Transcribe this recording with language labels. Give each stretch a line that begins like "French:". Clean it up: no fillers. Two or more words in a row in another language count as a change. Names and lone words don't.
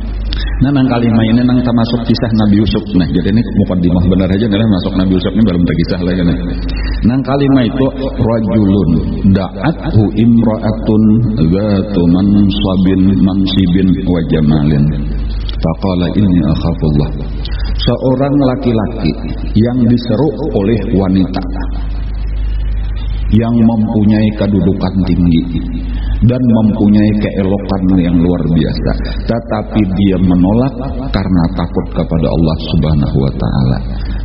Banjar: Nah nang kalima ini nang termasuk kisah Nabi Yusuf. Nah jadi ini mukaddimah benar aja adalah masuk Nabi Yusuf ini belum terkisah lagi nih. Nang kalima itu
Arabic: رجل دعته امرأة ذات منصب وجمال. فقال إني أخاف الله.
Indonesian: Seorang laki-laki yang diseru oleh wanita yang mempunyai kedudukan tinggi dan mempunyai keelokan yang luar biasa, tetapi dia menolak karena takut kepada Allah
Arabic: سبحانه وتعالى.